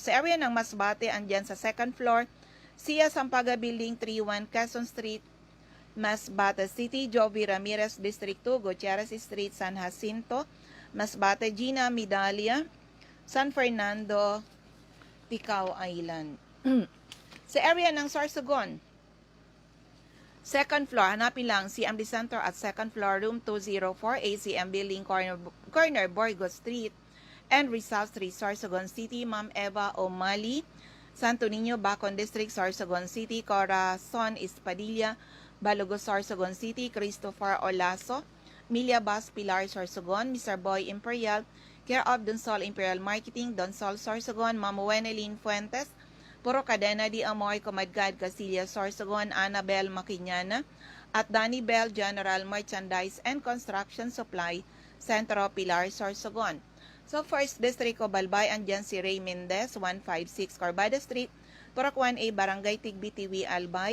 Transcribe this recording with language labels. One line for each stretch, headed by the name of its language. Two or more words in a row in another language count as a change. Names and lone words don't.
Filipino: Sa area ng Masbate, andyan sa
English: second floor,
Filipino: Sia Sampaga Building 31, Quezon Street, Masbate City, Jovi Ramirez, District 2, Gutierrez Street, San Jacinto, Masbate, Gina Midalia, San Fernando, Ticao Island. Sa area ng Sorsogon,
English: second floor,
Filipino: hanapin lang CMD Center at
English: second floor,
Filipino: room 204, ACM Building, corner Burgos Street, and Rizal Street, Sorsogon City. Ma'am Eva O'Malley, Santo Niño, Bacon District, Sorsogon City. Corazon Espadilla, Balugos, Sorsogon City. Christopher Olaso, Milia Bas, Pilar, Sorsogon. Mr. Boy Imperial, care of Donsol Imperial Marketing, Donsol, Sorsogon. Ma'am Wenelin Fuentes, Puro Cadena di Amoy, Comadgad, Castilla, Sorsogon. Annabel Maquiñana, at Danny Bell, General Merchandise and Construction Supply, Centro Pilar, Sorsogon. So, First District of Balbay, andyan si Ray Mendez, 156 Corbada Street, Purok 1A, Barangay Tigbi, Tiwi, Albay.